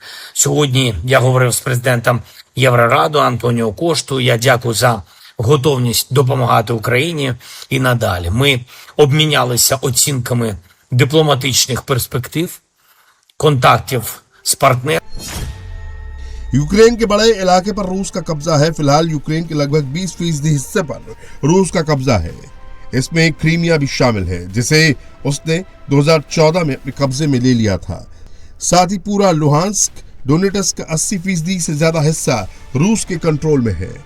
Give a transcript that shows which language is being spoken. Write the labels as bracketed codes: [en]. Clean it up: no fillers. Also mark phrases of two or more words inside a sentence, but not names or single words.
[uk] Сьогодні я говорив з президентом Євроради Антоніо Коштою. Я дякую за готовність допомагати Україні і надалі. Ми обмінялися оцінками дипломатичних перспектив, контактів з партнерами. [hi] यूक्रेन के बड़े इलाके पर रूस का कब्जा है। फिलहाल यूक्रेन के लगभग 20% हिस्से पर रूस का कब्जा है। इसमें क्रीमिया भी शामिल है, जिसे उसने 2014 में अपने कब्जे में ले लिया था। साथ ही पूरा लुहांस्क, डोनेट्स्क का 80% से ज्यादा हिस्सा रूस के कंट्रोल में है।